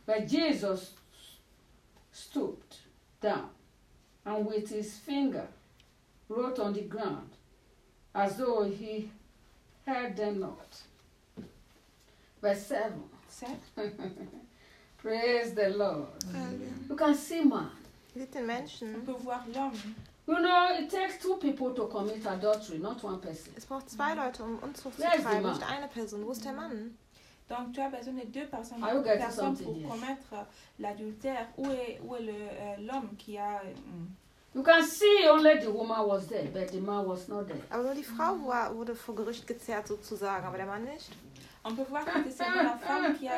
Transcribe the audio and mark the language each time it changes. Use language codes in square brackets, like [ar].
[en] But Jesus stooped down and with his finger wrote on the ground as though he heard them not. Verse 7. Praise the Lord. Mm-hmm. You can see man. Little mention. [fr] On peut voir l'homme. [en] You know, it takes two people to commit adultery, not one person. [de] Es braucht zwei Leute, um Unzucht zu treiben, nicht eine Person. Wo ist der Mann? [fr] Donc tu as besoin de deux personnes pour commettre l'adultère. Où est l'homme qui a... [en] You can see only the woman was there, but the man was not there. [de] Aber nur die Frau wurde vor Gericht gezerrt sozusagen, aber der Mann nicht. [fr] On peut voir que c'est la femme